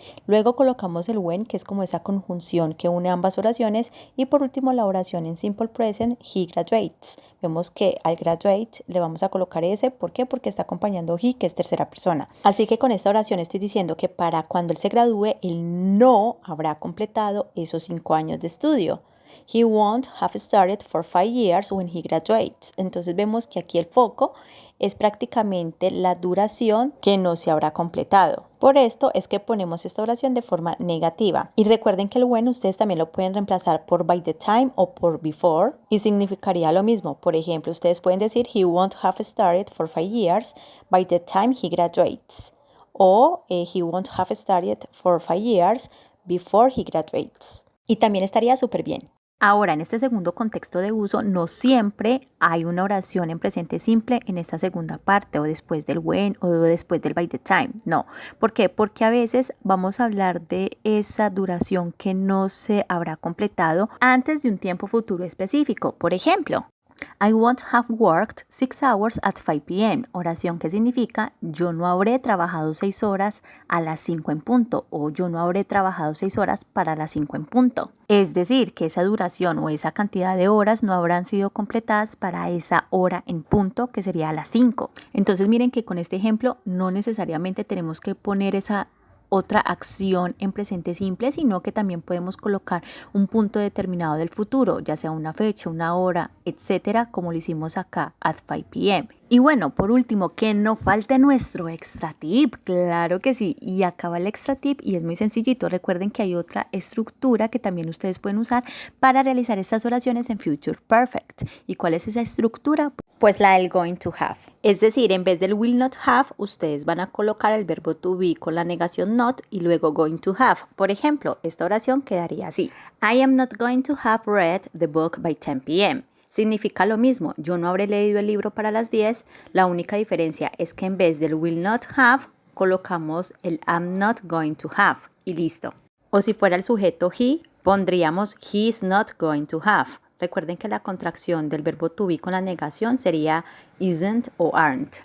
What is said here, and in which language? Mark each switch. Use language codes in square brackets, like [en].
[es] Luego colocamos el when, que es como esa conjunción que une ambas oraciones, y por último la oración en simple present, [en] he graduates. [es] Vemos que al graduate le vamos a colocar ese, ¿por qué? Porque está acompañando he, que es tercera persona. Así que con esta oración estoy diciendo que para cuando él se gradúe, él no habrá completado esos 5 años de estudio. [en] He won't have started for 5 years when he graduates. [es] Entonces vemos que aquí el foco es prácticamente la duración que no se habrá completado. Por esto es que ponemos esta oración de forma negativa. Y recuerden que el when ustedes también lo pueden reemplazar por [en] by the time [es] o por before y significaría lo mismo. Por ejemplo, ustedes pueden decir [en] he won't have started for 5 years by the time he graduates. O he won't have started for 5 years before he graduates. [es] Y también estaría súper bien. Ahora, en este segundo contexto de uso, no siempre hay una oración en presente simple en esta segunda parte o después del when o después del by the time. No. ¿Por qué? Porque a veces vamos a hablar de esa duración que no se habrá completado antes de un tiempo futuro específico. Por ejemplo, [en] I won't have worked 6 hours at 5 p.m. [es] Oración que significa yo no habré trabajado 6 horas a las 5 en punto o yo no habré trabajado 6 horas para las 5 en punto. Es decir, que esa duración o esa cantidad de horas no habrán sido completadas para esa hora en punto que sería a las 5. Entonces miren que con este ejemplo no necesariamente tenemos que poner esa otra acción en presente simple, sino que también podemos colocar un punto determinado del futuro, ya sea una fecha, una hora, etcétera, como lo hicimos acá, [en] at 5 p.m. [es] Y bueno, por último, que no falte nuestro extra tip, claro que sí, y acaba el extra tip y es muy sencillito. Recuerden que hay otra estructura que también ustedes pueden usar para realizar estas oraciones en Future Perfect. ¿Y cuál es esa estructura? Pues la del [en] going to have. [es] Es decir, en vez del [en] will not have, [es] ustedes van a colocar el verbo to be con la negación not y luego going to have. Por ejemplo, esta oración quedaría así. [en] I am not going to have read the book by 10 p.m. [es] Significa lo mismo, yo no habré leído el libro para las 10, la única diferencia es que en vez del [en] will not have, [es] colocamos el [en] am not going to have [es] y listo. O si fuera el sujeto he, pondríamos [en] he is not going to have. [es] Recuerden que la contracción del verbo to be con la negación sería isn't o aren't.